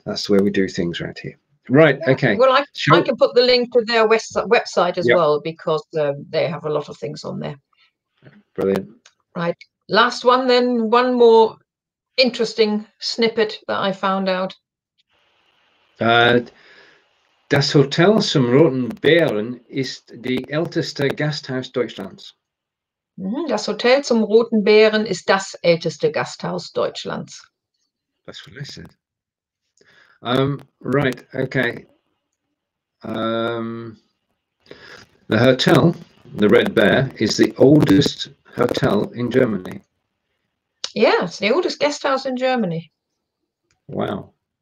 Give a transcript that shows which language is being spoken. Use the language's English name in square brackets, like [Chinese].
[English] That's the way we do things around here. Right, okay. Well, I can put the link to their website as well, because they have a lot of things on there. Brilliant. Right, last one then, one more interesting snippet that I found out. [German] Das Hotel Zum Roten Bären ist die älteste Gasthaus Deutschlands. Das Hotel Zum Roten Bären ist das älteste Gasthaus Deutschlands. [English] That's what I said. Right, okay. The hotel, the Red Bear, is the oldest hotel in Germany. Yeah, it's the oldest guest house in Germany. Wow.